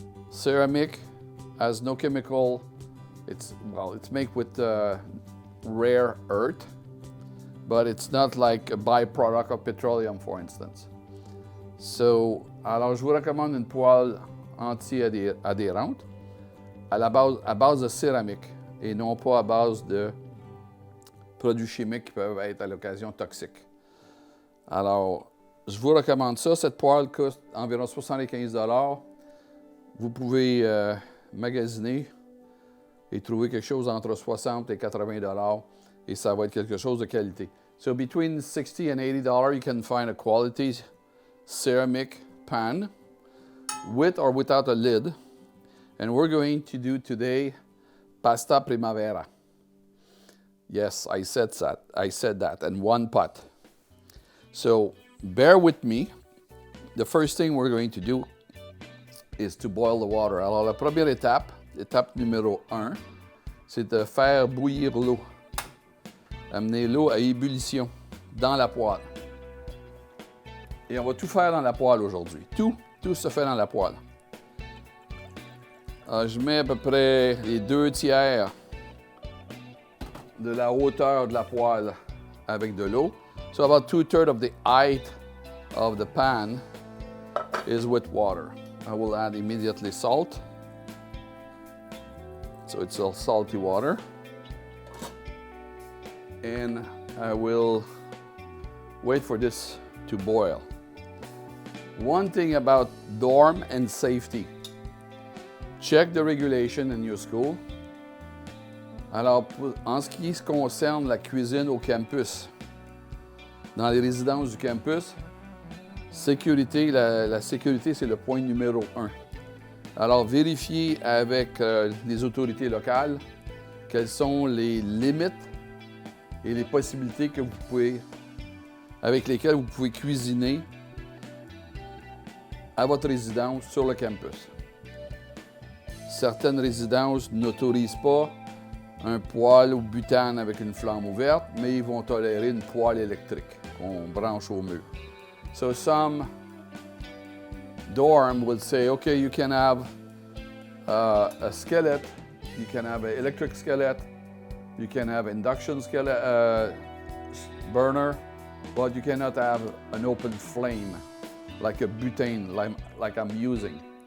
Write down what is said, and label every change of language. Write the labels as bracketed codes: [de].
[en] Ceramic has no chemical. It's made with rare earth, but it's not like a byproduct of petroleum, for instance. [fr] So, alors je vous recommande une poêle anti-adhérente à base de céramique et non pas à base de produits chimiques qui peuvent être à l'occasion toxiques. Alors, je vous recommande ça. Cette poêle coûte environ 75 $. Vous pouvez magasiner et trouver quelque chose entre 60 et 80 $ et ça va être quelque chose de qualité. [en] So between 60 and 80 $, you can find a quality ceramic pan with or without a lid. And we're going to do today pasta Primavera. Yes, I said that, and 1 pot. So bear with me. The first thing we're going to do is to boil the water. [fr] Alors la première étape numéro 1, c'est de faire bouillir l'eau. Amener l'eau à ébullition dans la poêle. Et on va tout faire dans la poêle aujourd'hui. Tout se fait dans la poêle. Alors, je mets à peu près les 2/3 de la hauteur de la poêle avec de l'eau. [en] So about 2/3 of the height of the pan is with water. I will add immediately salt. So it's all salty water. And I will wait for this to boil. One thing about dorm and safety. Check the regulation in your school. [fr] Alors, en ce qui concerne la cuisine au campus, dans les résidences du campus, sécurité, la sécurité, c'est le point numéro 1. Alors, vérifiez avec les autorités locales quelles sont les limites et les possibilités avec lesquelles vous pouvez cuisiner à votre résidence sur le campus. Certaines résidences n'autorisent pas un poêle au butane avec une flamme ouverte, mais ils vont tolérer une poêle électrique. qu'on branche au mur. [en] So some dorm would say, okay, you can have a skillet, you can have an electric skillet, you can have induction skillet, burner, but you cannot have an open flame like a butane like I'm using.